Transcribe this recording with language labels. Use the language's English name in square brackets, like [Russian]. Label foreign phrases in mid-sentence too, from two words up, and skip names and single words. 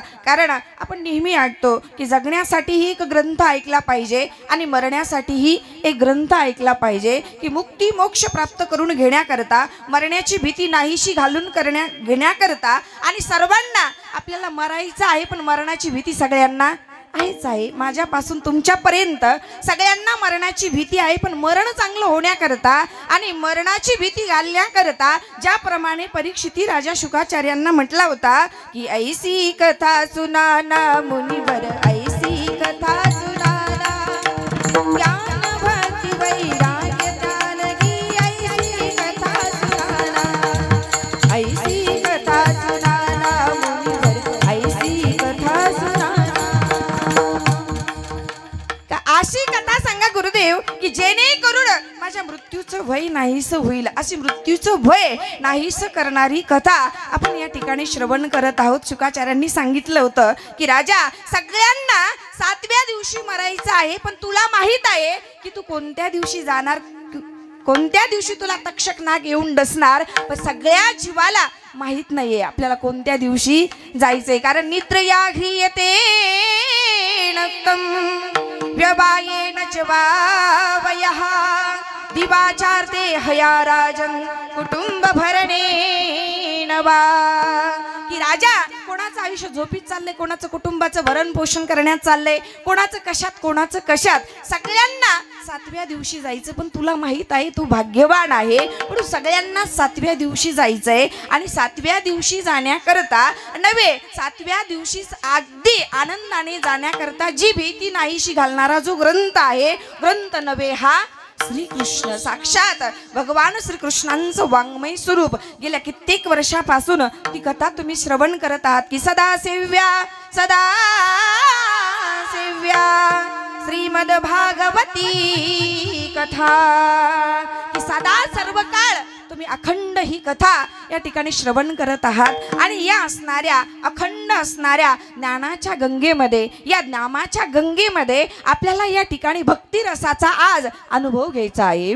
[Marathi] कारण आपण नेहमी ऐकतो की जगण्यासाठीही एक ग्रंथ ऐकला पाहिजे आणि मरण्यासाठीही एक ग्रंथ ऐकला पाहिजे, की मुक्ती मोक्ष प्राप्त करून घेण्याकरता, मरण्याची भीती नाहीशी घालून घेण्याकरता आणि सर्वांना आपल्याला मरायचं आहे पण मरणाची भीती सगळ्यांना आहेच आहे. माझ्यापासून तुमच्यापर्यंत सगळ्यांना मरणाची भीती आहे, पण मरण चांगलं होण्याकरता आणि मरणाची भीती घालण्याकरता ज्याप्रमाणे परीक्षिती राजा शुकाचार्यांना म्हटला होता की [Hindi] ऐसी कथा सुनाना मुनिवर, ऐसी कथा सुनाना ज्ञान भक्ति वैराग्य जानकी, ऐसी कथा सुनाना, ऐसी कथा सुनाना मुनिवर, ऐसी कथा सुनाना. [Marathi] अशी कथा सांगा गुरुदेव की जेणेकरून माझ्या मृत्यूचं भय नाहीस होईल, अशी मृत्यूचं भय नाहीस करणारी कथा आपण या ठिकाणी श्रवण करत आहोत. शुकाचार्यांनी सांगितलं होतं की राजा सगळ्यांना 7व्या दिवशी मरायचं आहे, पण तुला माहित आहे की तू कोणत्या दिवशी जाणार, कोणत्या दिवशी तुला तक्षक नाग येऊन डसणार, पण सगळ्या जीवाला माहित नाहीये आपल्याला कोणत्या दिवशी जायचंय. [Sanskrit] कारण निद्रया ह्रियते नक्तम व्यवायेन च वावयः दिवाचार्ते हया राजन कुटुंब भरणेन वा। [Marathi] की राजा कोणाचं आयुष्य झोपीत चाललंय, कोणाचं कुटुंबाचं भरण पोषण करण्यात चाललंय, कोणाचं कशात, सगळ्यांना 7व्या दिवशी जायचं। पण तुला माहित आहे तू भाग्यवान आहे, पण सगळ्यांना 7व्या दिवशी जायचंय आणि 7व्या दिवशी जाण्याकरता नव्हे, 7व्या दिवशी अगदी आनंदाने जाण्याकरता जी भीती नाहीशी घालणारा जो ग्रंथ आहे, ग्रंथ नव्हे हा श्रीकृष्ण साक्षात भगवान श्रीकृष्णांचं वाङ्मय स्वरूप। गेल्या कित्येक वर्षापासून ती कथा तुम्ही श्रवण करत आहात की [Sanskrit] सदा सेव्या श्रीमद भागवती कथा, [Marathi] की सदा सर्व काळ तुम्ही अखंड ही कथा या ठिकाणी श्रवण करत आहात। आणि या असणाऱ्या अखंड असणाऱ्या ज्ञानाच्या गंगेमध्ये, या नामाच्या गंगेमध्ये आपल्याला या ठिकाणी भक्ती रसाचा आज अनुभव घ्यायचा आहे।